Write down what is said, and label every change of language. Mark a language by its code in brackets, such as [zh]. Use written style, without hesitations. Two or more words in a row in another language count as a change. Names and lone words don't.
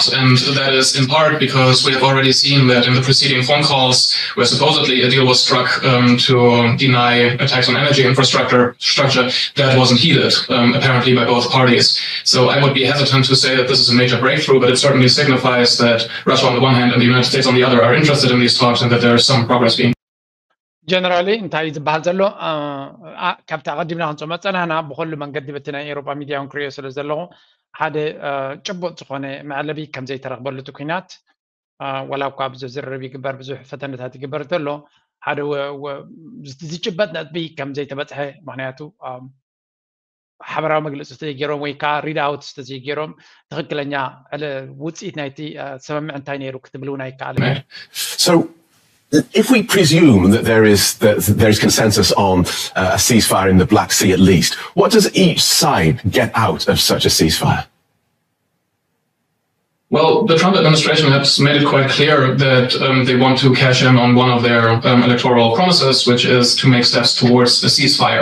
[en] And that is in part because we have already seen that in the preceding phone calls where supposedly a deal was struck to deny attacks on energy infrastructure, that wasn't heeded, apparently by both parties. So I would be hesitant to say that this is a major breakthrough, but it certainly signifies that Russia on the one hand and the United States on the other are interested in these talks and that there is some progress being. Generally, [ti] እንታይ ዝበሃል ዘሎ ካብቲ ቀዲምና ክንፅኦ መፀናህና ብኩሉ መንገዲ በቲ ናይ ኤውሮጳ ሚድያ ክንሪኦ ስለ ዘለኹ ሓደ ጭቡጥ ዝኾነ መዕለቢ ከም ዘይተረኽበሉ እቲ ኩናት ወላ እኳ ብዙሕ ዝርርብ ይግበር ብዙሕ ፈተነታት ይግበር እንተሎ ሓደ ዝጭበጥ ነጥቢ ከም ዘይተበፅሐ ምክንያቱ ሓበራዊ መግለፂ ዝተገይሮም ወይ ከዓ [en] read out [ti] ዝተዘይገይሮም ትክክለኛ ውፅኢት ናይቲ ስምምዕ እንታይ ነይሩ ክትብል እውን ኣይከኣልን [en] If we presume that there is consensus on a ceasefire in the Black Sea at least, what does each side get out of such a ceasefire? Well, the Trump administration has made it quite clear that they want to cash in on one of their electoral promises, which is to make steps towards a ceasefire.